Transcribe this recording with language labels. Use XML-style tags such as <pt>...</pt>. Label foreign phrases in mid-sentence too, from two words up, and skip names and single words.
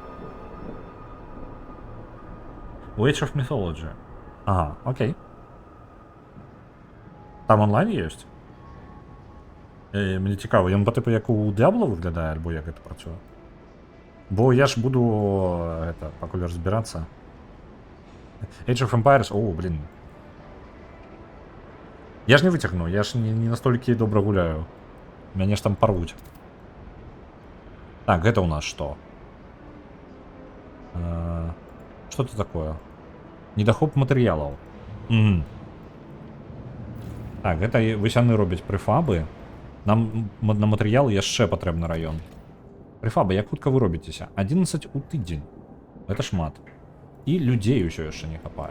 <be>У Age of Mythology. Окей. Там онлайн ёсць? Мне цікава, ён па тыпу як у Diablo выглядае, альбо як гэта працуе? Бо я ж буду, пакуль разбірацца. Age of Empires, блин. Я ж не выцягну, я ж не настолькі добра гуляю. Мяне ж там порвуть.</be> <ru>Так, это у нас что? Что это такое?</ru> <be>Недахоп матэрыялаў. Так, гэта высяны робяць прэфабы. Нам на матэрыял яшчэ патрэбны раён. Прэфабы, як хутка вы робіцеся? 11 у тыдзень. Это шмат. І людзей усё яшчэ не хапае.</be>